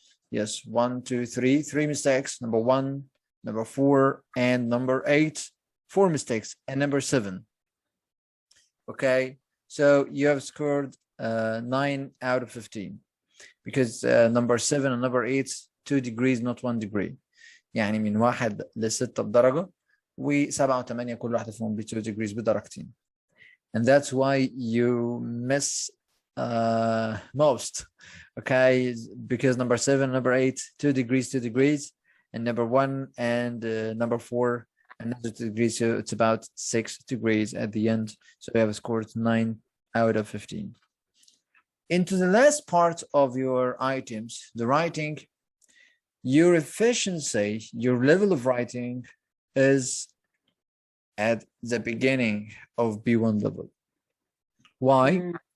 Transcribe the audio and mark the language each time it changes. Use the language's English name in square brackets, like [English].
[English] Yes, 1, 2, 3. 3 mistakes. Number 1, number 4, and number 8. 4 mistakes, and number 7. Okay, so you have scored 9 out of 15 because number 7 and number 8 2 degrees not 1 degree. [Arabic] يعني من 1 ل6 بدرجة و7 و8 كل واحدة فيهم ب [English] 2 degrees [Arabic] بدرجتين. [English] And that's why you miss most, okay? Because number 7 and number 8 2 degrees 2 degrees, and number 1 and number 4 another 2 degrees, so it's about 6 degrees at the end. So you have scored 9 out of 15. Into the last part of your items, the writing, your efficiency, your level of writing is at the beginning of B1 level. Why?